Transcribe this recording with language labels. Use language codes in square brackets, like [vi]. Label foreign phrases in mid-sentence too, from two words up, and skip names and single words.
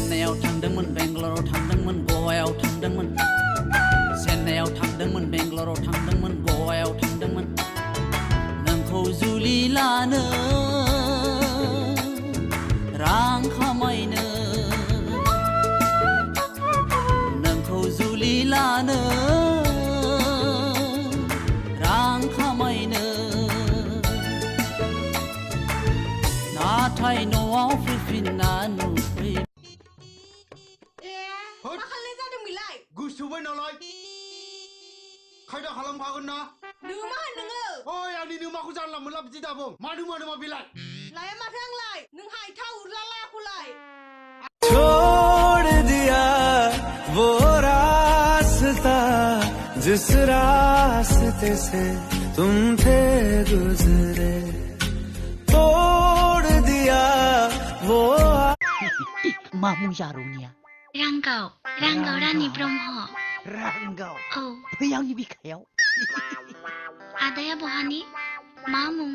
[brx] चेन्नाइयाव थांदोंमोन बेंगलराव थांदोंमोन गवायाव थांदोंमन चेन्नाइयाव थांदोंमन बेंगलराव थांदोंमन गवायाव थांदोंमन नोंखौ जुलि लानो रां खामायनो नोंखौ जुलि लानो रां खामायनो नाथाय न'आव फैफिनना नुफै मा खालामनाय जादों बिलाय गुसुबाय नालाय खायदा खालामखागोन ना नोङो मा होनदोङो ओइ आंनि नोमाखौ जानला मोनला बिदि दाबुं मानो बिलाय लाया माथो आंलाय नों हायथा उरला लायाखौलाय [hi] छोड़ दिया वो रास्ता जिस रास्ते से तुम थे गुजरे तोड़ दिया वो [brx] मामु जारुनिया रांगाव रानि ब्रह्म रांगाव औ फैयांनि बिखायाव आदाया बहानि मा मुं